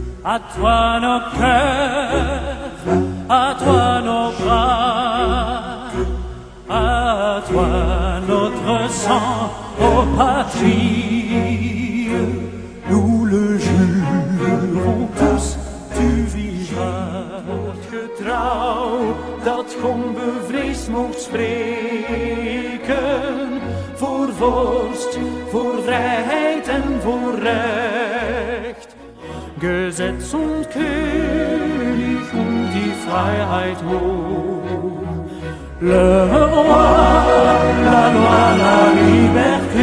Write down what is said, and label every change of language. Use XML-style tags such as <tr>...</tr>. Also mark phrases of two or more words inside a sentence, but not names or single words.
<fr>À toi nos cœurs, à toi nos bras, à toi notre sang, ô patrie. Nous le jurons tous, tu vivras.</fr> <nl>Wordt getrouw dat onbevreesd mocht spreken. Voor vorst, voor vrijheid en voor recht.</nl> <de>Gesetz und König und die Freiheit hoch.</de> <fr>Le roi, la loi, la liberté.</fr>